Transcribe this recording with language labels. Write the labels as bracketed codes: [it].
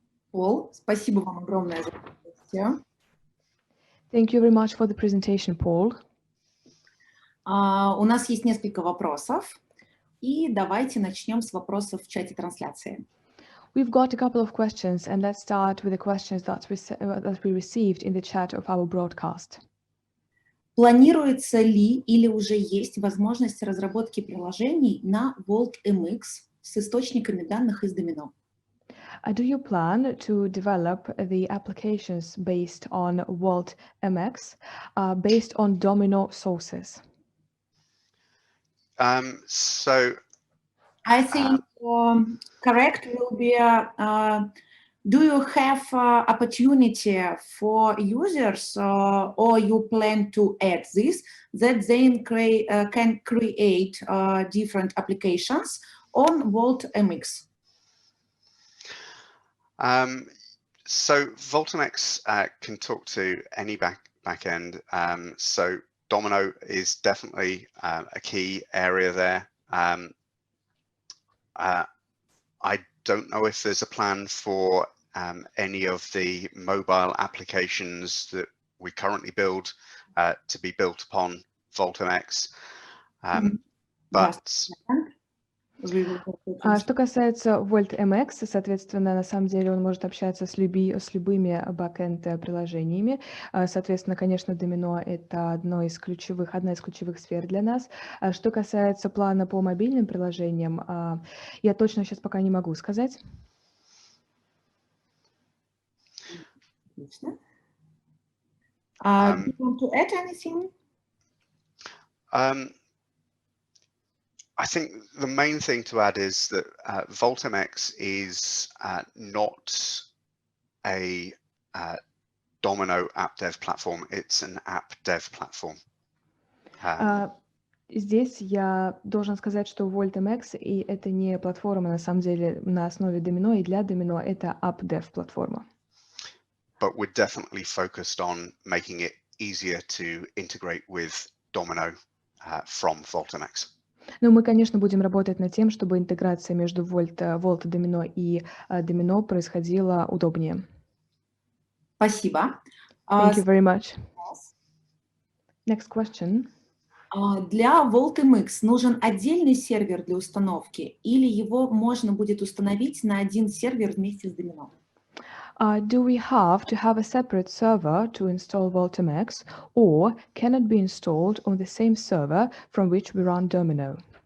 [ru] Пол, спасибо вам огромное за участие. [en] Thank you very much for the presentation, Paul. [ru] У нас есть несколько вопросов, и давайте начнем с вопросов в чате трансляции. [en] We've got a couple of questions, and let's start with the questions that we received in the chat of our broadcast. [ru] Планируется ли или уже есть возможность разработки приложений на VoltMX с источниками данных из Domino? [en] Do you plan to develop the applications based on VoltMX based on Domino sources? So I think correct will be, do you have opportunity for users or you plan to add this, that they can create different applications on VoltMX? So VoltMX can talk to any backend. So Domino is definitely a key area there. I don't know if there's a plan for any of the mobile applications that we currently build to be built upon VoltMX. But [ru] Что касается VoltMX, соответственно, на самом деле он может общаться с любыми backend приложениями. Соответственно, конечно, Domino — это одна из ключевых сфер для нас. Что касается плана по мобильным приложениям, я точно сейчас пока не могу сказать. Отлично. [en] Do you want to add anything? I think the main thing to add is that VoltMX is not a Domino app dev platform. It's an app dev platform. [ru] Здесь я должен сказать, что VoltMX и это не платформа на самом деле на основе Domino, и для Domino это app dev платформа. [en] But we're definitely focused on making it easier to integrate with Domino from VoltMX. [ru] Но мы, конечно, будем работать над тем, чтобы интеграция между Volt Domino и Domino происходила удобнее. Спасибо. [en] Thank you very much. Next question. [ru] Для VoltMX нужен отдельный сервер для установки или его можно будет установить на один сервер вместе с Domino? [en] Do we have to have a separate server to install VoltMX, or can it be installed on the same server from which we run Domino?